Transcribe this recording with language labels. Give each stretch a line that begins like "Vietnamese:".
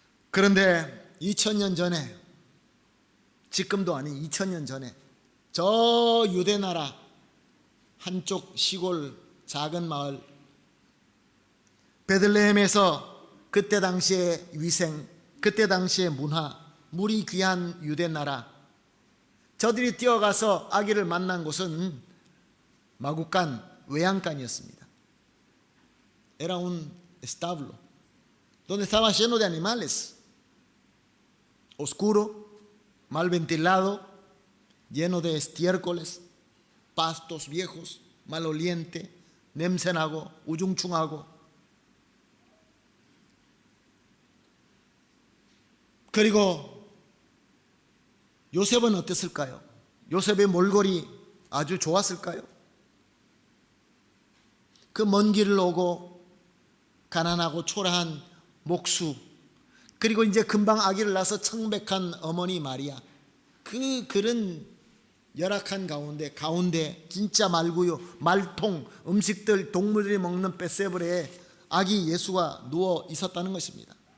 Korean: 그런데 2000년 전에, 지금도 아닌 2000년 전에 저 유대나라 한쪽 시골 작은 마을 베들레헴에서 그때 당시의 위생, 그때 당시의 문화, 물이 귀한 유대나라, 저들이 뛰어가서 아기를 만난 곳은 마구간, 외양간이었습니다.
Spanish: Era un establo donde estaba lleno de animales, oscuro, mal ventilado, lleno de estiércoles, pastos viejos, maloliente,
Korean: 냄새나고 우중충하고. 그리고 요셉은 어땠을까요? 요셉의 몰골이 아주 좋았을까요? 그 먼 길을 오고 가난하고 초라한 목수, 그리고 이제 금방 아기를 낳아서 청백한 어머니 마리아, 그런 열악한 가운데 진짜 말구유, 말통, 음식들, 동물들이 먹는 벳세브레에 아기 예수가 누워 있었다는 것입니다.